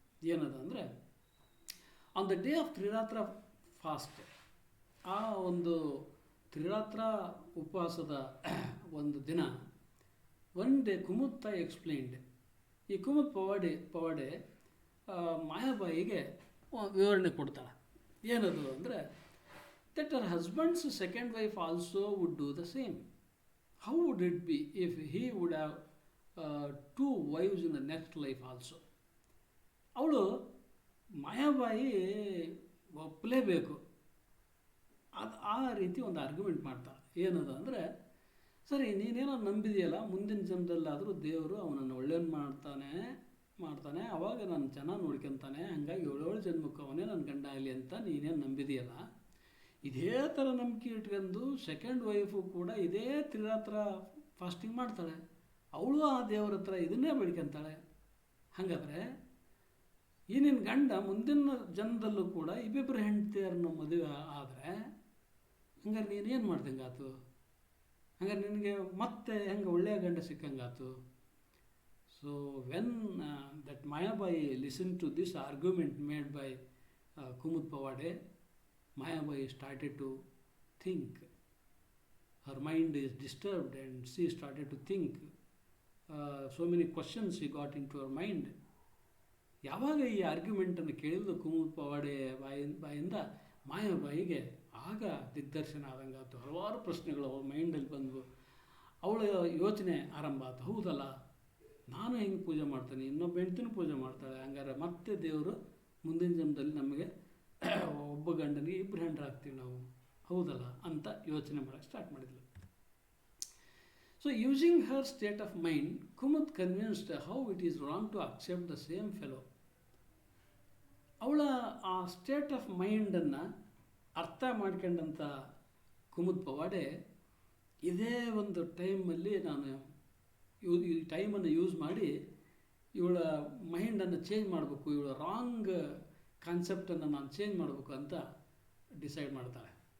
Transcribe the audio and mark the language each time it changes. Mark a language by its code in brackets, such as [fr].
[kn] ಏನದು ಅಂದರೆ, [en] on the day of ತ್ರಿರಾತ್ರ fast, [kn] ಆ ಒಂದು ತ್ರಿರಾತ್ರ ಉಪವಾಸದ ಒಂದು ದಿನ, [en] one day Kumud explained, [kn] ಈ ಕುಮುದ್ ಪವಾಡೆ ಮಾಯಾಬಾಯಿಗೆ ವಿವರಣೆ ಕೊಡ್ತಾಳೆ. ಏನದು ಅಂದರೆ, [en] that her husband's second wife also would do the same. How would it be if he would have 2 wives in the next life also? [kn] ಅವಳು ಮಾಯಾಬಾಯಿ ಒಪ್ಪಲೇಬೇಕು, ಆ ರೀತಿ ಒಂದು ಆರ್ಗ್ಯುಮೆಂಟ್ ಮಾಡ್ತಾಳೆ. ಏನದು ಅಂದರೆ, ಸರಿ ನೀನೇನೋ ನಂಬಿದೆಯಲ್ಲ, ಮುಂದಿನ ಜನ್ಮದಲ್ಲಾದರೂ ದೇವರು ಅವನನ್ನು ಒಳ್ಳೆಯವ್ನು ಮಾಡ್ತಾನೆ, ಅವಾಗ ನಾನು ಚೆನ್ನಾಗಿ ನೋಡ್ಕೊತಾನೆ, ಹಾಗಾಗಿ 7 ಜನ್ಮಕ್ಕೂ ಅವನೇ ನನ್ನ ಗಂಡ ಆಗಲಿ ಅಂತ ನೀನೇನು ನಂಬಿದೆಯಲ್ಲ, ಇದೇ ಥರ ನಂಬಿಕೆ ಇಟ್ಕೊಂಡು ಸೆಕೆಂಡ್ ವೈಫು ಕೂಡ ಇದೇ ತ್ರಿರಾತ್ರ ಫಾಸ್ಟಿಂಗ್ ಮಾಡ್ತಾಳೆ, ಅವಳು ಆ ದೇವರ ಹತ್ರ ಇದನ್ನೇ ಬೇಡ್ಕೊತಾಳೆ. ಹಾಗಾದರೆ ಈ ನಿನ್ನ ಗಂಡ ಮುಂದಿನ ಜನ್ಮದಲ್ಲೂ ಕೂಡ ಇಬ್ಬಿಬ್ಬರು ಹೆಂಡತಿಯರನ್ನು ಮದುವೆ ಆದರೆ ಹಂಗಾರೆ ನೀನೇನು ಮಾಡ್ದಂಗಾತು? ಹಂಗಾರೆ ನಿನಗೆ ಮತ್ತೆ ಹೆಂಗೆ ಒಳ್ಳೆಯ ಗಂಡ ಸಿಕ್ಕಂಗಾತು? [en] So when that Mayabai listen to this argument made by Kumud Pawade, Mayabai started to think. Her mind is disturbed and she started to think. So many questions she got into her mind. [kn] ಯಾವಾಗ ಈ ಆರ್ಗ್ಯುಮೆಂಟನ್ನು ಕೇಳಿದ್ದು ಕುಮುದ್ ಪವಾಡೆ ಬಾಯಿಂದ ಮಾಯಾಬಾಯಿಗೆ ಆಗ ದಿಗ್ದರ್ಶನ ಆದಂಗಾಯ್ತು. ಹಲವಾರು ಪ್ರಶ್ನೆಗಳು ಅವಳ ಮೈಂಡಲ್ಲಿ ಬಂದವು. ಅವಳ ಯೋಚನೆ ಆರಂಭ ಆಯ್ತು. ಹೌದಲ್ಲ, ನಾನು ಹೆಂಗೆ ಪೂಜೆ ಮಾಡ್ತೇನೆ, ಇನ್ನೊಬ್ಬ ಹೆಂಡ್ತಿನೂ ಪೂಜೆ ಮಾಡ್ತಾಳೆ, ಹಂಗಾರೆ ಮತ್ತೆ ದೇವರು ಮುಂದಿನ ಜನ್ಮದಲ್ಲಿ ನಮಗೆ ಒಬ್ಬ ಗಂಡನಿಗೆ ಇಬ್ಬರು ಹೆಂಡ್ರಾಗ್ತೀವಿ ನಾವು, ಹೌದಲ್ಲ ಅಂತ ಯೋಚನೆ ಮಾಡೋಕ್ಕೆ ಸ್ಟಾರ್ಟ್ ಮಾಡಿದ್ಲು. [en] So using her state of mind, Kumud convinced how it is wrong to accept the same fellow. [kn] ಅವಳ ಆ ಸ್ಟೇಟ್ ಆಫ್ ಮೈಂಡನ್ನು ಅರ್ಥ ಮಾಡ್ಕೊಂಡಂಥ ಕುಮುದ್ ಪವಾಡೆ ಇದೇ ಒಂದು ಟೈಮಲ್ಲಿ ನಾನು ಈ ಟೈಮನ್ನು ಯೂಸ್ ಮಾಡಿ ಇವಳ ಮೈಂಡನ್ನು ಚೇಂಜ್ ಮಾಡಬೇಕು, ಇವಳ ರಾಂಗ್ ಕಾನ್ಸೆಪ್ಟನ್ನು ನಾನು ಚೇಂಜ್ ಮಾಡಬೇಕು ಅಂತ ಡಿಸೈಡ್ ಮಾಡ್ತಾಳೆ.